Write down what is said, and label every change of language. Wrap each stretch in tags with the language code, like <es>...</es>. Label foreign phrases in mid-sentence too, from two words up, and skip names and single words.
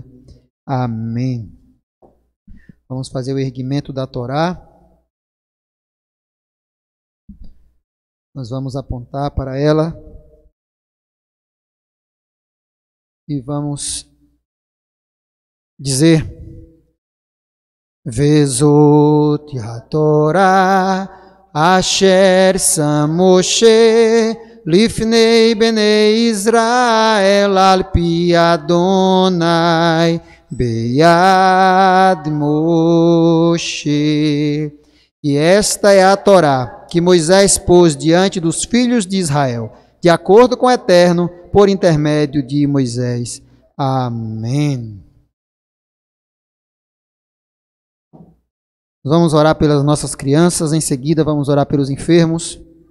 <pt>Amém. Vamos fazer o erguimento da Torá. Nós vamos apontar para ela e vamos dizer:</pt> <he>וזאת התורה אשר שם משה לפני בני ישראל על פי אדני ביד משה.</he> <pt>E esta é a Torá que Moisés pôs diante dos filhos de Israel, de acordo com o Eterno, por intermédio de Moisés. Amém. Vamos orar pelas nossas crianças, em seguida vamos orar pelos enfermos.</pt>